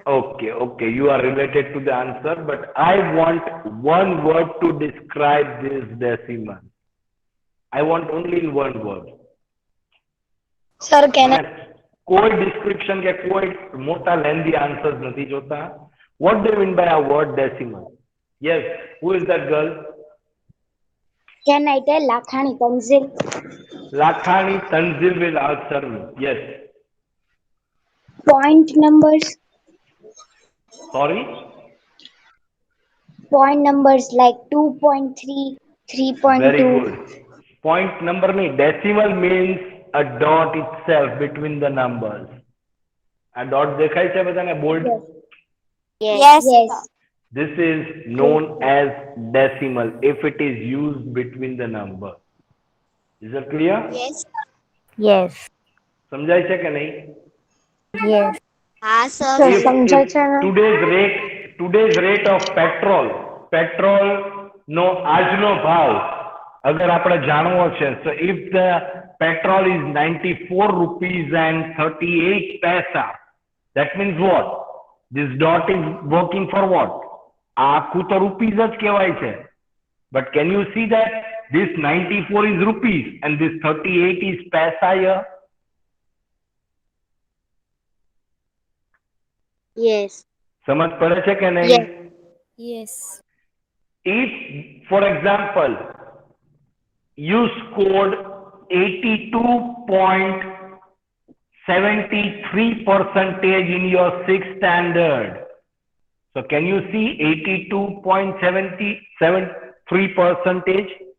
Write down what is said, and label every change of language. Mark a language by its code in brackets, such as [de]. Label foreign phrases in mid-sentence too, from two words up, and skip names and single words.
[en] Okay, you are related to the answer, but I want one word to describe this decimal. I want only in one word. Sir can [gu] કોઈ description કે કોઈ મોટા [en] lengthy answers [gu] નથી જોતા. [en] What do you mean by a word decimal? Yes, who is that girl? Can I tell Lakhani Tanzil? Lakhani Tanzil will answer me. Yes. Point numbers. Sorry? Point numbers like 2.3, 3.2. Very good. Point number nahi. Decimal means a dot itself between the numbers. A dot [gu] દેખાય છે બધાને bold? [en] Yes. Yes. This is known as decimal if it is used between the number. Is that clear? યસ Yes. [gu] સમજાય છે કે નહીં? [en] Yes. [hi] हाँ सर [en] If today's rate of petrol [gu] નો આજનો ભાવ અગર આપણે જાણવો છે, [en] so if the petrol is 94 rupees and 38 paisa, that means what? This dot is working for what? [gu] આ આખું તો rupees જ કહેવાય છે. [en] But can you see that this 94 is rupees and this 38 is paisa here. Yes. [gu] સમજ પડે છે કે નહીં? [en] Yes. Yes. If, for example, you scored 82.73% in your sixth standard. So can you see 82.73%?